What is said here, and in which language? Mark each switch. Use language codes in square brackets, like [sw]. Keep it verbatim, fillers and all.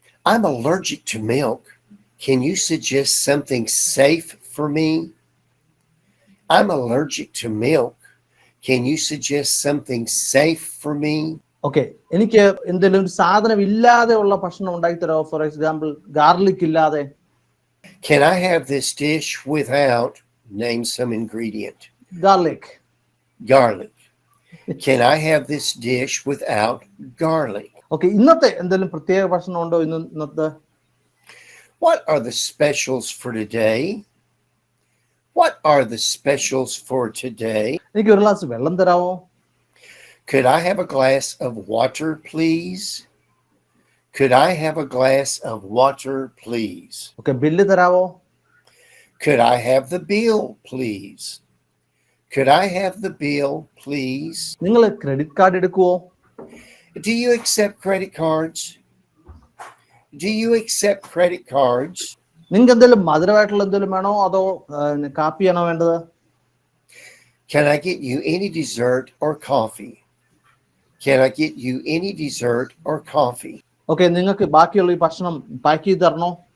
[en] I'm allergic to milk. Can you suggest something safe for me? I'm allergic to milk. Can you suggest something safe for me? [ml] Okay, എനിക്ക് എന്തെങ്കിലും സാധനം ഇല്ലാതെ ഉള്ള ഭക്ഷണം ഉണ്ടാക്കി തരാമോ? [en] for example [ml] ഗാർലിക് ഇല്ലാതെ. [en] Can I have this dish without, name some ingredient? Garlic. Garlic. Can I have this dish without garlic? [ml] Okay, ഇന്നത്തെ എന്തെങ്കിലും പ്രത്യേക ഭക്ഷണം ഉണ്ടോ ഇന്ന് ഇന്നത്തെ? [en] What are the specials for today? What are the specials for today? [ml] എനിക്ക് ഒരു glass വെള്ളം തരാമോ? [en] Could I have a glass of water, please? Could I have a glass of water, please? [ml] Okay, bill തരാമോ? [en] Could I have the bill, please? Could I have the bill, please? [ml] നിങ്ങൾ credit card എടുക്കുവോ? [en] Do you accept credit cards? Do you accept credit cards? [ml] നിങ്ങൾക്ക് എന്തെങ്കിലും മധുരമായിട്ടുള്ള എന്തെങ്കിലും വേണോ അതോ കാപ്പിയാണോ വേണ്ടത്? [en] Can I get you any dessert or coffee? Can I get you any dessert or coffee? [ml] Okay, നിങ്ങൾക്ക് ബാക്കിയുള്ള ഈ ഭക്ഷണം പാക്ക് ചെയ്ത് തരണോ?